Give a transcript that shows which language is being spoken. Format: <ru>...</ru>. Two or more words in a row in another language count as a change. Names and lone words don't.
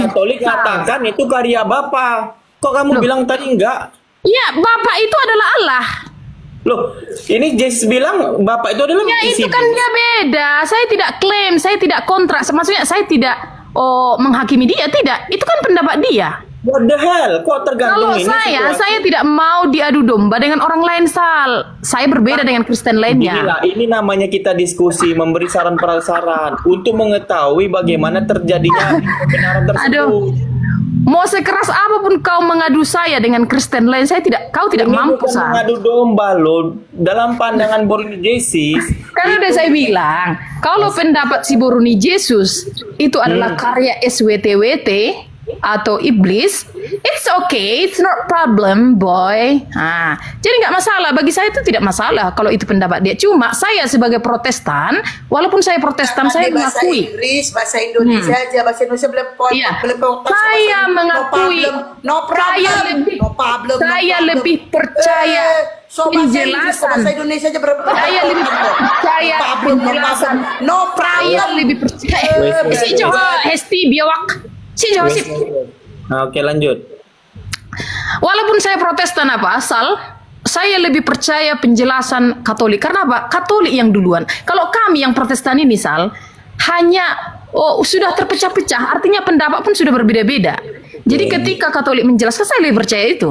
<id>Kalau Katolik katakan itu karya Bapa. Kok kamu bilang tadi enggak? Iya, Bapak itu adalah Allah. Loh, ini Jesus bilang Bapak itu adalah Ya isi itu kan dia beda. Saya tidak klaim, saya tidak kontrak. Maksudnya saya tidak menghakimi dia, tidak. Itu kan pendapat dia.</id> <en>What the hell?</en> <id>Kok tergantung Kalau ini saya tidak mau diadu domba dengan orang lain, Sal. Saya berbeda dengan Kristen lainnya. Inilah, ini namanya kita diskusi, memberi saran-saran untuk mengetahui bagaimana terjadinya kebenaran tersebut. Aduh. Mau sekeras apapun kau mengadu saya dengan Kristen lain, kau tidak Ini mampu, bukan Sal. mengadu domba loh. Dalam pandangan Boruni Jesus, Karena udah saya bilang, kalau pendapat si Boruni Yesus itu adalah karya SWTWT atau iblis,</id> <en>it's okay, it's not problem, boy.</en> <id>Jadi nggak masalah. Bagi saya itu tidak masalah kalau itu pendapat dia. Cuma saya sebagai Protestan, walaupun saya Protestan, saya bahasa mengakui. Inggris, bahasa Indonesia aja, bahasa Indonesia Iya. Saya mengakui. Saya lebih percaya penjelasan. bahasa Indonesia aja Saya lebih percaya penjelasan. Saya lebih percaya. Si Joho Hesti biawak. Si Joho sip. Nah, oke lanjut. Walaupun saya Protestan apa asal, saya lebih percaya penjelasan Katolik. Karena apa? Katolik yang duluan. Kalau kami yang Protestan ini, Sal, hanya sudah terpecah-pecah. Artinya pendapat pun sudah berbeda-beda. Jadi ketika Katolik menjelaskan, saya lebih percaya itu.</id>